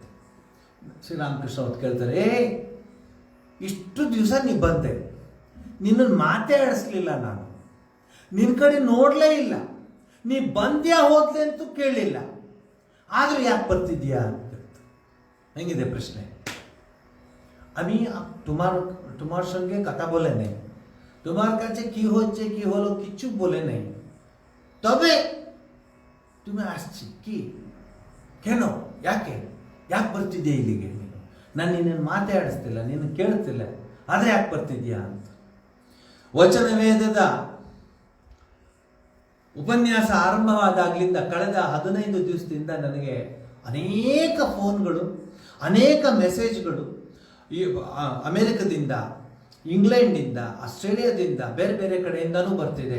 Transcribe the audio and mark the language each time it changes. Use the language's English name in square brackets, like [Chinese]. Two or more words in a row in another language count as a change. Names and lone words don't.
[Kannada] ಶ್ರೀರಾಮಕೃಷ್ಣ ಅವ್ರು ಕೇಳ್ತಾರೆ, ಇಷ್ಟು ದಿವಸ ನೀ ಬಂದೆ, ನಿನ್ನನ್ನು ಮಾತೇ ಆಡಿಸ್ಲಿಲ್ಲ, ನಾನು ನಿನ್ನ ಕಡೆ ನೋಡಲೇ ಇಲ್ಲ, ನೀ ಬಂದ್ಯಾ ಹೋದ್ಲೆ ಅಂತೂ ಕೇಳಲಿಲ್ಲ, ಆದರೂ ಯಾಕೆ ಬರ್ತಿದ್ಯಾ ಅಂತ. ಹೆಂಗಿದೆ ಪ್ರಶ್ನೆ? [Bangla] আমি তোমার সঙ্গে কথা বলে নেই, তোমার কাছে কি হচ্ছে কি হলো কিচ্ছু বলে নেই, তবে তুমি আসছি কি, কেন, [Kannada] ಯಾಕೆ ಬರ್ತಿದ್ಯಾ ಇಲ್ಲಿಗೆ, ನಾನು ನಿನ್ನನ್ನು ಮಾತಾಡಿಸ್ತಿಲ್ಲ, ನಿನ್ನ ಕೇಳ್ತಿಲ್ಲ, ಆದರೆ ಯಾಕೆ ಬರ್ತಿದ್ಯಾ ಅಂತ. ವಚನ ವೇದದ ಉಪನ್ಯಾಸ ಆರಂಭವಾದಾಗಲಿಂದ ಕಳೆದ 15 ದಿವಸದಿಂದ ನನಗೆ ಅನೇಕ ಫೋನ್ಗಳು, ಅನೇಕ ಮೆಸೇಜ್ಗಳು ಈ ಅಮೆರಿಕದಿಂದ, ಇಂಗ್ಲೆಂಡಿಂದ, ಆಸ್ಟ್ರೇಲಿಯಾದಿಂದ, ಬೇರೆ ಬೇರೆ ಕಡೆಯಿಂದನೂ ಬರ್ತಿದೆ.